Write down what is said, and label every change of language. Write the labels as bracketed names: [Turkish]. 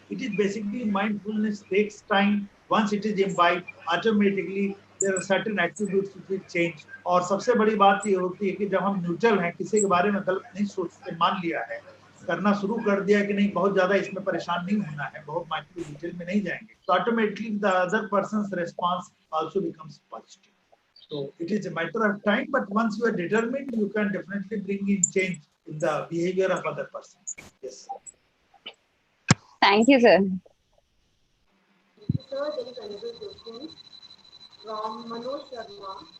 [English] It is basically mindfulness takes time. Once it is imbibed, automatically there are certain attributes which will change. [Hindi] और सबसे बड़ी बात ये होती है कि जब हम न्यूट्रल हैं, किसी के बारे में गलत नहीं सोचते, मान लिया है, करना शुरू कर दिया कि नहीं बहुत ज्यादा इसमें परेशान नहीं होना है, बहुत माइक्रो डिटेल में नहीं जाएंगे, तो [English] Automatically the other person's response also becomes positive. So it is a matter of time, but once you are determined, you can definitely bring in change in the behavior of other person. Yes. Thank you, sir. Sir, there is another question from Manoj Sharma.